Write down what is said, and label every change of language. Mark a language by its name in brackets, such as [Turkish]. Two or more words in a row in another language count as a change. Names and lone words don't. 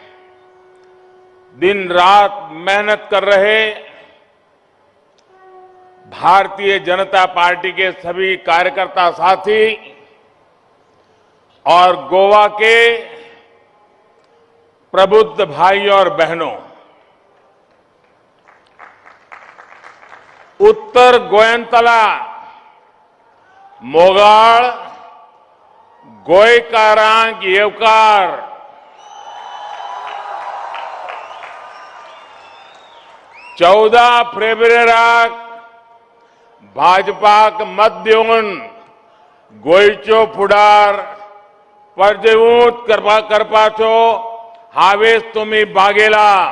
[Hindi] दिन रात मेहनत कर रहे भारतीय जनता पार्टी के सभी कार्यकर्ता साथी और गोवा के प्रबुद्ध भाई और बहनों, [Konkani] उत्तर गोयंतला, मोगाळ, गोयकारांक येवकार, चौदह फेब्रुवारीक भाजपाक मत दिवन गोयच्यो फुडार परजेवूत करपाचो हावेस तुम्ही बागेला.